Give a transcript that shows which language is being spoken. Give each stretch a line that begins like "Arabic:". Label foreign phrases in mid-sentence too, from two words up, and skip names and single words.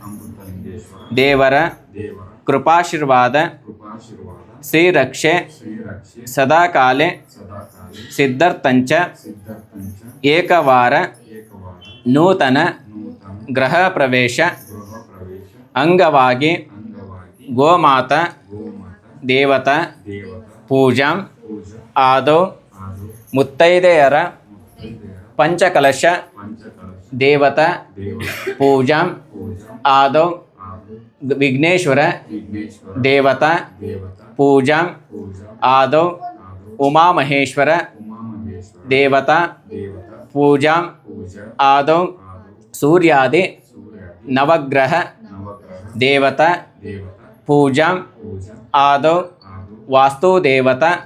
Sanskrit: ದೇವರ ಕೃಪಾಶೀರ್ವಾದ ಶ್ರೀರಕ್ಷೆ ಸದಾಕಾಲೆ ಸಿದ್ಧಾರ್ಥಂಚ ಏಕವಾರ ನೂತನ ಗೃಹ ಪ್ರವೇಶ ಅಂಗವಾಗಿ ಗೋಮಾತಾ ದೇವತಾ ಪೂಜಾಂ ಆದೌ ಮುತ್ತೈದೆಯರ ಪಂಚಕಲಶ ದೇವತಾ ಪೂಜಾಂ ಆದೌ ವಿಘ್ನೇಶ್ವರ ದೇವತಾ ಪೂಜಾಂ ಆದೌ ಉಮಾಮಹೇಶ್ವರ ದೇವತಾ ಪೂಜಾಂ ಆದೌ ಸೂರ್ಯಾದಿ ನವಗ್ರಹ ದೇವತಾ ಪೂಜಾಂ ಆದೌ ವಾಸ್ತುದೇವತಾ